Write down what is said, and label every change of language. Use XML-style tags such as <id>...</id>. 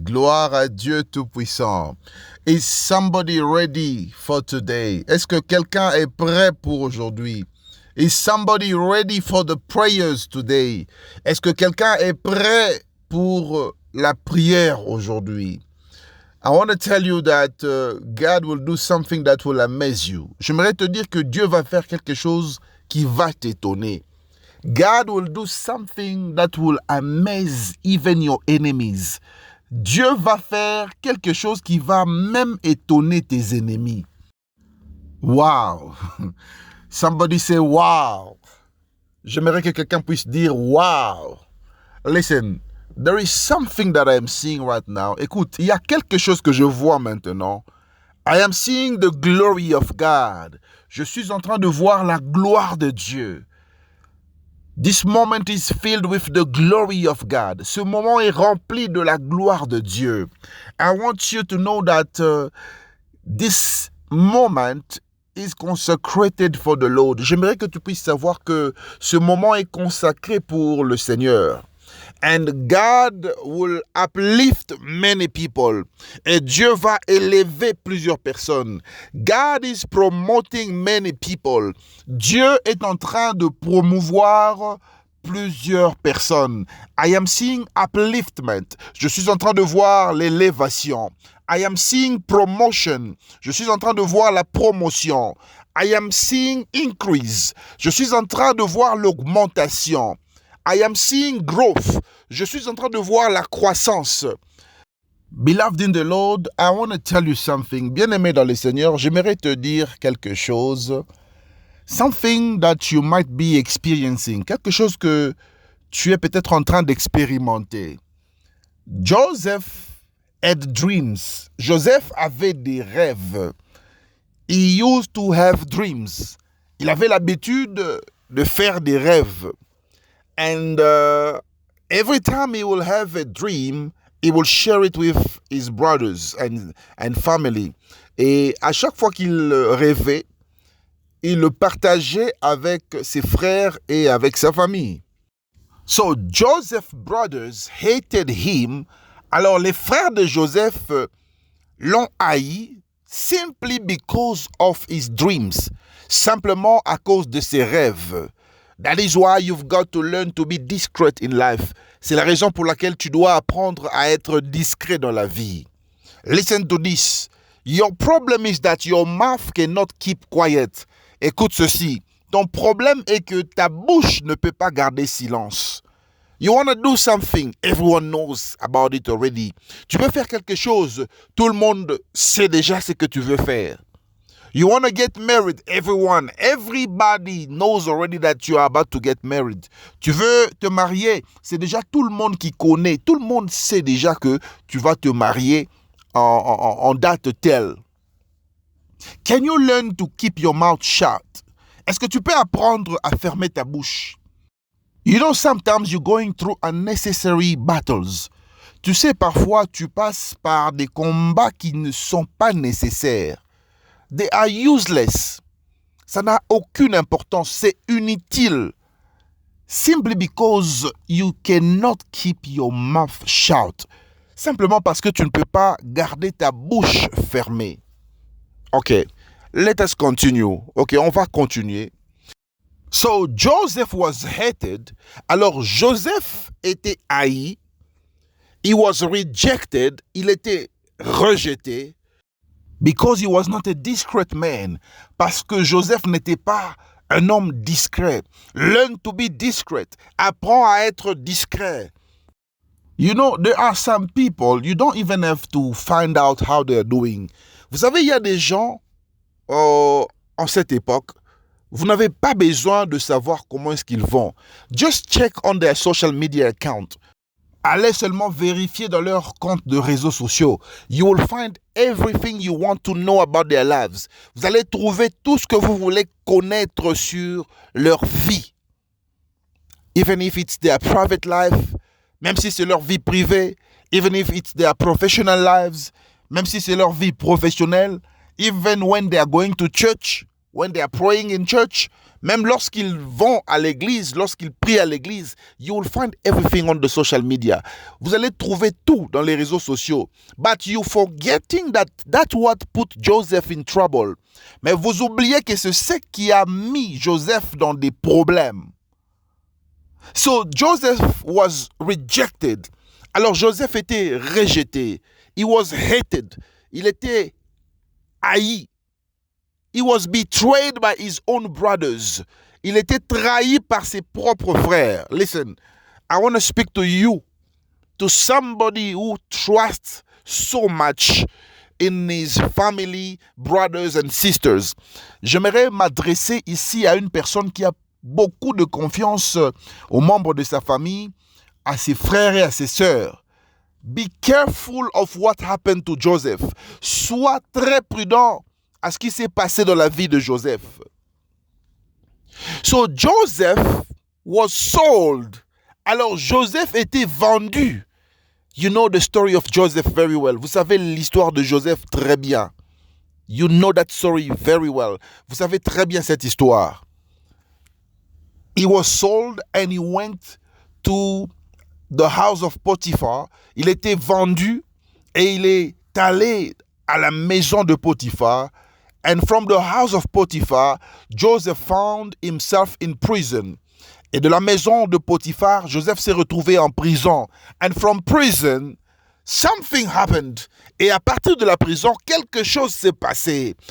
<fr>Gloire à Dieu Tout-Puissant.</fr> <en>Is somebody ready for today?</en> <fr>Est-ce que quelqu'un est prêt pour aujourd'hui?</fr> <en>Is somebody ready for the prayers today?</en> <fr>Est-ce que quelqu'un est prêt pour la prière aujourd'hui?</fr> <en>I want to tell you that God will do something that will amaze you.</en> <fr>J'aimerais te dire que Dieu va faire quelque chose qui va t'étonner.</fr> <en>God will do something that will amaze even your enemies.</en> <fr>Dieu va faire quelque chose qui va même étonner tes ennemis. Wow.</fr> <en>Somebody say wow.</en> <fr>J'aimerais que quelqu'un puisse dire wow.</fr> <en>Listen, there is something that I am seeing right now.</en> <fr>Écoute, il y a quelque chose que je vois maintenant.</fr> <en>I am seeing the glory of God.</en> <fr>Je suis en train de voir la gloire de Dieu.</fr> <en>This moment is filled with the glory of God.</en> <fr>Ce moment est rempli de la gloire de Dieu.</fr> <en>I want you to know that this moment is consecrated for the Lord.</en> <fr>J'aimerais que tu puisses savoir que ce moment est consacré pour le Seigneur.</fr> <en>And God will uplift many people.</en> <fr>Et Dieu va élever plusieurs personnes.</fr> <en>God is promoting many people.</en> <fr>Dieu est en train de promouvoir plusieurs personnes.</fr> <en>I am seeing upliftment.</en> <fr>Je suis en train de voir l'élévation.</fr> <en>I am seeing promotion.</en> <fr>Je suis en train de voir la promotion.</fr> <en>I am seeing increase.</en> <fr>Je suis en train de voir l'augmentation.</fr> <en>I am seeing growth.</en> <fr>Je suis en train de voir la croissance.</fr> <en>Beloved in the Lord, I want to tell you something.</en> <fr>Bien-aimé dans le Seigneur, j'aimerais te dire quelque chose.</fr> <en>Something that you might be experiencing.</en> <fr>Quelque chose que tu es peut-être en train d'expérimenter.</fr> <en>Joseph had dreams.</en> <fr>Joseph avait des rêves.</fr> <en>He used to have dreams.</en> <fr>Il avait l'habitude de faire des rêves.</fr> <en>And every time he will have a dream, he will share it with his brothers and family.</en> <fr>Et à chaque fois qu'il rêvait, il le partageait avec ses frères et avec sa famille.</fr> <en>So Joseph's brothers hated him.</en> <fr>Alors les frères de Joseph l'ont haï</fr> <en>simply because of his dreams.</en> <fr>Simplement à cause de ses rêves.</fr> <en>That is why you've got to learn to be discreet in life.</en> <fr>C'est la raison pour laquelle tu dois apprendre à être discret dans la vie.</fr> <en>Listen to this. Your problem is that your mouth cannot keep quiet.</en> <fr>Écoute ceci. Ton problème est que ta bouche ne peut pas garder silence.</fr> <en>You want to do something, everyone knows about it already.</en> <fr>Tu veux faire quelque chose, tout le monde sait déjà ce que tu veux faire.</fr> <en>You want to get married, everybody knows already that you are about to get married.</en> <fr>Tu veux te marier, c'est déjà tout le monde qui connaît. Tout le monde sait déjà que tu vas te marier en date telle.</fr> <en>Can you learn to keep your mouth shut?</en> <fr>Est-ce que tu peux apprendre à fermer ta bouche?</fr> <en>You know, sometimes you're going through unnecessary battles.</en> <fr>Tu sais, parfois, tu passes par des combats qui ne sont pas nécessaires.</fr> <en>They are useless.</en> <fr>Ça n'a aucune importance. C'est inutile.</fr> <en>Simply because you cannot keep your mouth shut.</en> <fr>Simplement parce que tu ne peux pas garder ta bouche fermée.</fr> <en>Ok, let us continue.</en> <fr>Ok, on va continuer.</fr> <en>So Joseph was hated.</en> <fr>Alors Joseph était haï.</fr> <en>He was rejected.</en> <fr>Il était rejeté.</fr> <en>Because he was not a discreet man.</en> <fr>Parce que Joseph n'était pas un homme discret.</fr> <en>Learn to be discreet.</en> <fr>Apprends à être discret.</fr> <en>You know, there are some people, you don't even have to find out how they're doing.</en> <fr>Vous savez, il y a des gens, en cette époque, vous n'avez pas besoin de savoir comment est-ce qu'ils vont.</fr> <en>Just check on their social media account.</en> <fr>Allez seulement vérifier dans leur compte de réseaux sociaux.</fr> <en>You will find everything you want to know about their lives.</en> <fr>Vous allez trouver tout ce que vous voulez connaître sur leur vie.</fr> <en>Even if it's their private life,</en> <fr>même si c'est leur vie privée,</fr> <en>even if it's their professional lives,</en> <fr>même si c'est leur vie professionnelle,</fr> <en>even when they are going to church, when they are praying in church,</en> <fr>même lorsqu'ils vont à l'église,</fr> <en>lorsqu'ils prient à l'église, you will find everything on the social media.</en> <fr>Vous allez trouver tout dans les réseaux sociaux.</fr> <en>But you forgetting that what put Joseph in trouble.</en> <fr>Mais vous oubliez que c'est ce qui a mis Joseph dans des problèmes.</fr> <en>So Joseph was rejected.</en> <fr>Alors Joseph était rejeté.</fr> <en>He was hated.</en> <fr>Il était haï.</fr> <en>He was betrayed by his own brothers.</en> <fr>Il était trahi par ses propres frères.</fr> <en>Listen, I want to speak to you, to somebody who trusts so much in his family, brothers and sisters.</en> <fr>J'aimerais m'adresser ici à une personne qui a beaucoup de confiance aux membres de sa famille, à ses frères et à ses sœurs.</fr> <en>Be careful of what happened to Joseph.</en> <fr>Sois très prudent à ce qui s'est passé dans la vie de Joseph.</fr> <en>So Joseph was sold.</en> <fr>Alors Joseph était vendu.</fr> <en>You know the story of Joseph very well.</en> <fr>Vous savez l'histoire de Joseph très bien.</fr> <en>You know that story very well.</en> <fr>Vous savez très bien cette histoire.</fr> <en>He was sold and he went to the house of Potiphar.</en> <fr>Il était vendu et il est allé à la maison de Potiphar.</fr> <en>And from the house of Potiphar, Joseph found himself in prison.</en> <fr>Et de la maison de Potiphar, Joseph s'est retrouvé en prison.</fr> <en>And from prison, something happened.</en> <fr>Et à partir de la prison, quelque chose s'est passé.</fr>